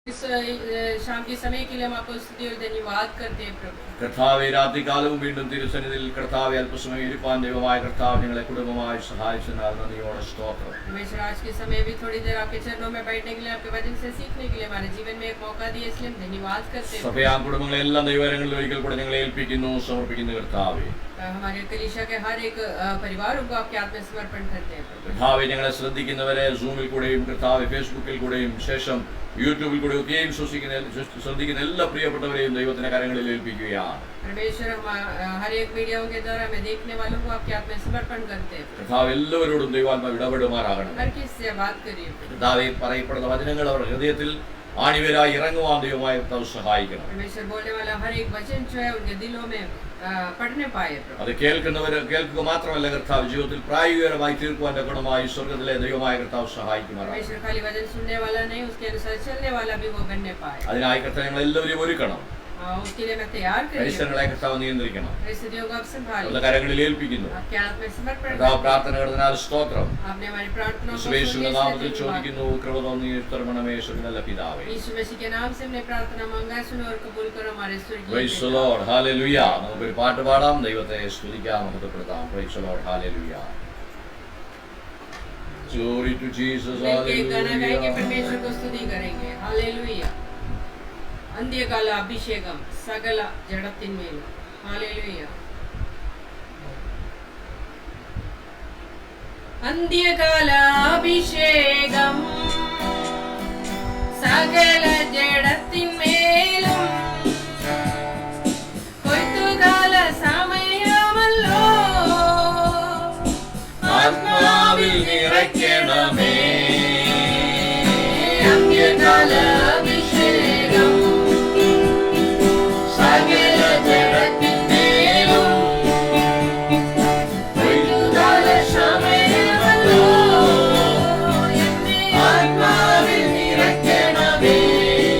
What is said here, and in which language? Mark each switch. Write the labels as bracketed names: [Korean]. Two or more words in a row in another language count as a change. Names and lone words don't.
[Hindi] शाम के समय के लिए हम आपको स्तुति और धन्यवाद करते हैं प्रभु। [Malayalam] കർത്താവെ രാത്രികാലവും വീണ്ടും തിരുസന്നിധിയിൽ കർത്താവെ അല്പസമയം ഇരിപ്പാൻ ദൈവമായ കർത്താവ് ഞങ്ങളെ കുടുംബമായി സഹായിച്ചതിനാൽ നന്ദിയോടെ സ്തോത്രം. [Hindi] हमेशा आज के समय भी थोड़ी देर आपके चरणों में बैठने के लिए, आपके वचन से सीखने के लिए हमारे जीवन में एक मौका दिए, इसलिए हम धन्यवाद करते हैं. [Malayalam] സഭയാ കുടുംബങ്ങളെല്ലാം ദൈവകരങ്ങളിൽ ഒരിക്കൽ കൂടെ ഞങ്ങളെ ഏൽപ്പിക്കുന്നു, സമർപ്പിക്കുന്നു കർത്താവെ. [Hindi] हमारे कलीसिया के हर एक परिवारों को आपके हाथ में समर्पण करते हैं. [Malayalam] കർത്താവെ ഞങ്ങളെ ശ്രദ്ധിക്കുന്നവരെ സൂമിൽ കൂടെയും കർത്താവെ ഫേസ്ബുക്കിൽ കൂടെയും ശേഷം യൂട്യൂബിൽ കൂടെ ഒക്കെയും ശ്രദ്ധിക്കുന്ന എല്ലാ പ്രിയപ്പെട്ടവരെയും ദൈവത്തിന്റെ കരങ്ങളിൽ ഏൽപ്പിക്കുകയാണ്. [Hindi] परमेश्वर हम हर एक मीडियाओं के द्वारा हमें देखने वालों को आपके हाथ में समर्पण करते हैं. [Malayalam] കർത്താവ് എല്ലാവരോടും ദൈവാത്മാവ് ഇടപെടുമാറാകണം. [Hindi] हर किसी से बात करिए. [Malayalam] കർത്താവെ പറയപ്പെടുന്ന വചനങ്ങൾ അവരുടെ ഹൃദയത്തിൽ ആണിവേരായി ഇറങ്ങുവാൻ ദൈവമായ കർത്താവ് സഹായിക്കണം. [Hindi] परमेश्वर बोलने वाला हर एक वचन जो है उनके दिलों में पढ़ने पाए. [Malayalam] അത് കേൾക്കുക മാത്രമല്ല കർത്താവ് ജീവിതത്തിൽ പ്രായോഗികമായി തീർക്കുവാൻ ഗുണമായി സ്വർഗ്ഗത്തിലെ ദൈവമായ കർത്താവ് സഹായിക്കുമാറാണ്. [Hindi] परमेश्वर खाली वचन सुनने वाला नहीं, उसके अनुसार चलने वाला भी वो बनने पाए. [Malayalam] അതിനായി കർത്താവ് ഞങ്ങൾ എല്ലാവരെയും ഒരുക്കണം. [Hindi] उसके लिए मैं तैयार करिए. [Malayalam] പരിസരങ്ങളെ കർത്താവ് നിയന്ത്രിക്കണം. [Hindi] परिस्थितियों को आप संभालिए. [Malayalam] കരങ്ങളിൽ ഏൽപ്പിക്കുന്നു. [Hindi] आपके हाथ में समर्पण करते [Malayalam] കർത്താവ് [Hindi] हैं. [Malayalam] പ്രാർത്ഥന കേട്ടതിനാൽ സ്തോത്രം. [Hindi] आपने हमारी प्रार्थनाओं को [Malayalam] യേശുവിന്റെ നാമത്തിൽ [Hindi] सुनी. [Malayalam] ചോദിക്കുന്നു, കൃപ തോന്നി ഉത്തരമണമേ യേശുവിന്റെ പിതാവേ. [Hindi] यीशु मसीह के नाम से हमने प्रार्थना मांगा, सुनो और कबूल करो हमारे स्वर्गीय [English] Praise the Lord. Hallelujah. [Malayalam] നമുക്കൊരു പാട്ട് പാടാം, ദൈവത്തെ സ്തുതിക്കാം, മഹത്വപ്പെടുത്താം. [English] Praise the Lord. Hallelujah. Glory to Jesus. [Hindi] एक गाना गाएंगे, [English] Hallelujah. [Hindi] परमेश्वर को स्तुति करेंगे. हालेलुया. [Malayalam] അന്ത്യകാല അഭിഷേകം സകല ജഡത്തിന്മേലു. हालेलुया. അന്ത്യകാല അഭിഷേകം സകല ജഡത്തിന്മേലും കൊയ്ത്തുകാല സമയമല്ലോ ആത്മാവിൽ നിറയ്ക്കണമേ. അന്ത്യകാല അഭിഷേകം സകല ജഡത്തിന്മേലും കൊയ്ത്തുകാല സമയമല്ലോ ആത്മാവിൽ നിറയ്ക്കണമേ.